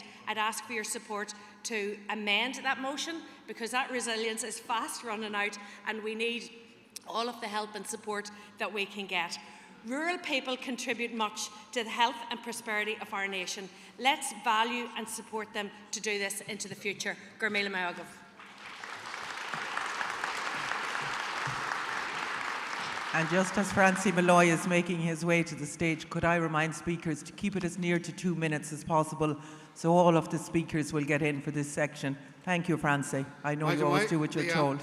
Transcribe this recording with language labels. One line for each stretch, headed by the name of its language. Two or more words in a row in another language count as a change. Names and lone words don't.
English: I'd ask for your support to amend that motion because that resilience is fast running out and we need all of the help and support that we can get. Rural people contribute much to the health and prosperity of our nation. Let's value and support them to do this into the future.
Irish: Gur míle maith agam.
English: And just as Francie Malloy is making his way to the stage, could I remind speakers to keep it as near to 2 minutes as possible so all of the speakers will get in for this section. Thank you, Francie. I know you always do what you're told.